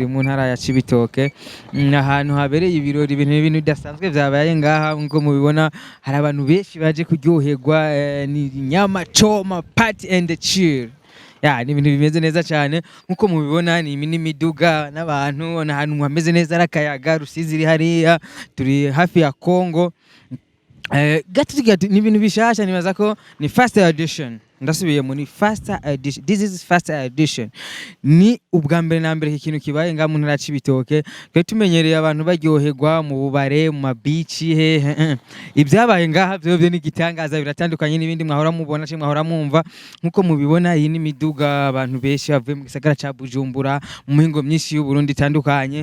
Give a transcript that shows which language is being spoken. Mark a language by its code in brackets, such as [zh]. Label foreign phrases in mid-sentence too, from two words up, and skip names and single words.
[rn] mu ntara ya Cibitoke ahantu habereye ibirori ibintu bidasanzwe byabaye ngaha ngo mubibona hari abantu benshi baje kuryoherwa ni Nyama Coma Park&Chill ni ibintu bimeze neza cyane nkuko mubibona ni imiduga n'abantu ahantu hameze neza arakayaga Rusizi iri hariya turi hafi ya Kongo. Ni ibintu bishasha nibaza ko ni [en] first edition [rn] ndasubiye mu ni [en] first edition. This is first edition [rn] ni ubwa mbere na mbere ikintu kibaye nga mu ntara ya Cibitoke twe tumenyereye abantu baryoherwa mu bubare mu mabici ibyabaye ngaha byo ni igitangaza biratandukanye n'ibindi mwahora mubona cyangwa mwahora mwumva nkuko mubibona iyi ni miduga abantu benshi bavuye mu gisagara ca Bujumbura mu mihingo myinshi y'u Burundi itandukanye.